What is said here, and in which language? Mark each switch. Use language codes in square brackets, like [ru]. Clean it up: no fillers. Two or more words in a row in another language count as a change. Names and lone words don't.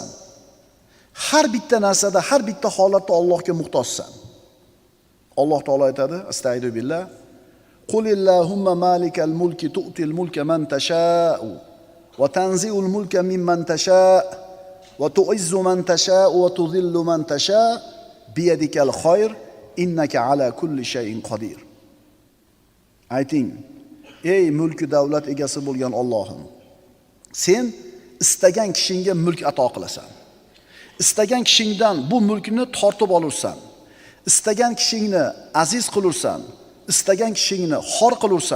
[uz] Har bitta narsada, har bitta holatda Allohga muhtojsan. Alloh taolo aytadi, [ar] أستغفر الله، قل اللهم مالك الملك تؤتي الملك من تشاء وتنزع الملك ممن تشاء وتعز من تشاء وتذل من تشاء بيدك الخير إنك على كل شيء قدير. [uz] Ayting, ey mulki davlat egasi bo'lgan Allohim, sen istagan kishingga mulk ato qilasan. Istagan kishingdan bu mulkni tortib olursan. Istagan kishingni aziz qilursan, istagan kishingni xor qilursan.